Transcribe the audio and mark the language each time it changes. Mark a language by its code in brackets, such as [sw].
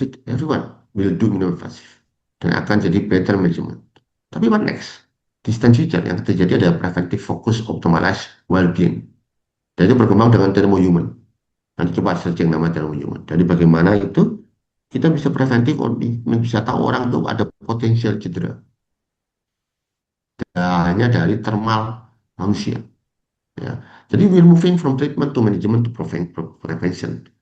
[en] Everyone will do minimal invasive. [id] Dan akan jadi [en] better management. [id] Tapi [en] what next? [id] Distant future yang terjadi adalah [en] preventive focus optimize well-being. [id] Dan itu berkembang dengan thermo-human. Nanti coba searching nama thermo-human. Jadi bagaimana itu kita bisa preventif, bisa tahu orang itu ada potensial cedera. Hanya dari thermal manusia. Ya. Jadi [en] we're moving from treatment to management to prevention.